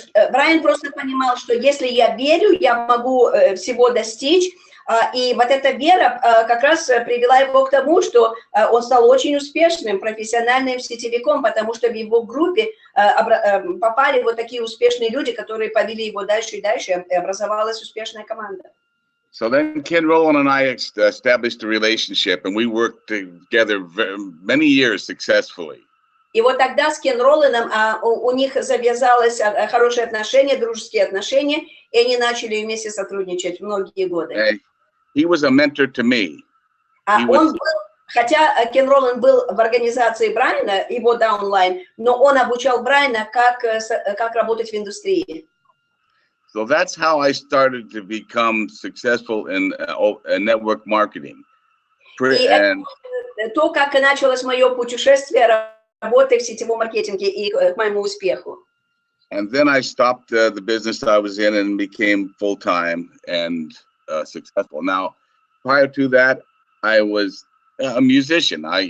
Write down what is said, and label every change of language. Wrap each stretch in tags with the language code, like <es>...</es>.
<ru>Брайан просто понимал, что если я верю, я могу всего достичь. И вот эта вера как раз привела его к тому, что он стал очень успешным профессиональным сетевиком, потому что в его группе попали вот такие успешные люди, которые повели его дальше и дальше, и образовалась успешная команда.</ru> <en>So then Ken Rowland and I established a relationship, and we worked together many years successfully.</en> <ru>И вот тогда с Кен Роландом у них завязалось хорошие отношения, дружеские отношения, и они начали вместе сотрудничать многие годы.</ru> <en>He was a mentor to me.</en> <ru>Хотя Кен Роланд был в организации Брайана, его даунлайн, но он обучал Брайана, как работать в индустрии.</ru> <en>So that's how I started to become successful in network marketing.</en> <ru>И то, как началось мое путешествие работы в сетевом маркетинге и к моему успеху.</ru> <en>And then I stopped the business I was in and became full-time and successful. Now, prior to that, I was a musician.</en>